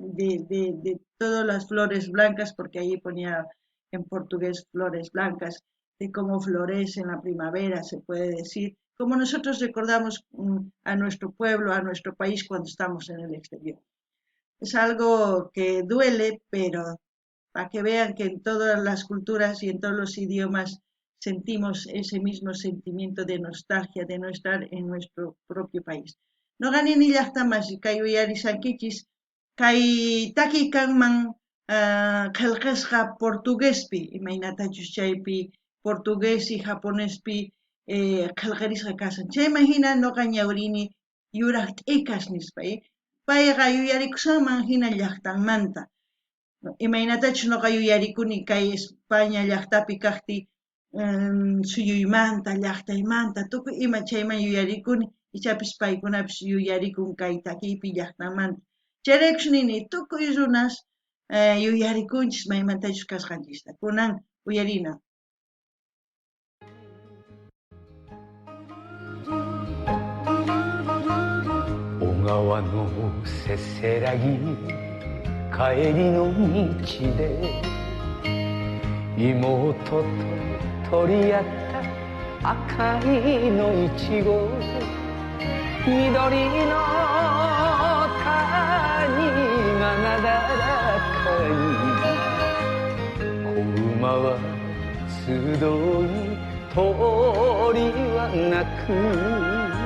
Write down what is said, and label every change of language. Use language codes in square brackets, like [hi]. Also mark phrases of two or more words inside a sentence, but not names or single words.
[es] De todas las flores blancas, porque ahí ponía en portugués flores blancas, de cómo florece en la primavera, se puede decir, como nosotros recordamos a nuestro pueblo, a nuestro país cuando estamos en el exterior. Es algo que duele, pero para que vean que en todas las culturas y en todos los idiomas sentimos ese mismo sentimiento de nostalgia de no estar en nuestro propio país. [qu] No gani ni llaqtamas kay uyarisankichis kay taki kanman qillqasqa portuguespi imaynatachus chaypi [es] portugués y [qu] japonespi qillqarisqa kasan. Chayman hina noqa ñawrini yuraq t'ikash nispa payqa yuyarikushanman hina llaqtanmanta. Imaynatachus noqa yuyarikuni kay España llaqtapi kaqti suyuymanta, llaqtaymanta, tukuy ima chayman yuyarikuni, ichapis paykunapis yuyarikun kay takipi llaqtamanta. Chayraykush nini, tukuy runas yuyarikunchis maymantachus kasqanchista. Kunan uyarina. [ja] 小川のせせらぎ帰りの道で妹と取り合った赤いのいちご緑の谷がなだらかに子馬は集い鳥は鳴く